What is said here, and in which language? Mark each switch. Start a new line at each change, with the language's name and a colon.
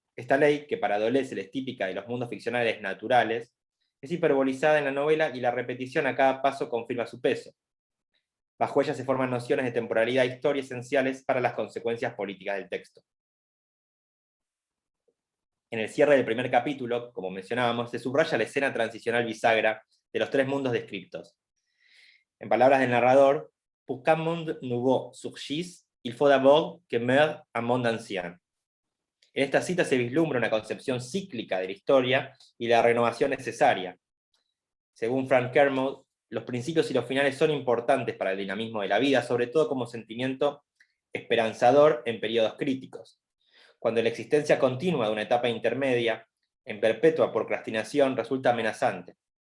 Spanish: Esta ley, que para Deleuze es típica de los mundos ficcionales naturales, es hiperbolizada en la novela y la repetición a cada paso confirma su peso. Bajo ella se forman nociones de temporalidad e historia esenciales para las consecuencias políticas del texto. En el cierre del primer capítulo, como mencionábamos, se subraya la escena transicional bisagra de los tres mundos descriptos. En palabras del narrador,
French: «Pour qu'un monde nouveau surgisse, il faut d'abord que meure un monde ancien».
Spanish: En esta cita se vislumbra una concepción cíclica de la historia y la renovación necesaria. Según Frank Kermode, los principios y los finales son importantes para el dinamismo de la vida, sobre todo como sentimiento esperanzador en periodos críticos. Cuando la existencia continua de una etapa intermedia, en perpetua procrastinación, resulta amenazante.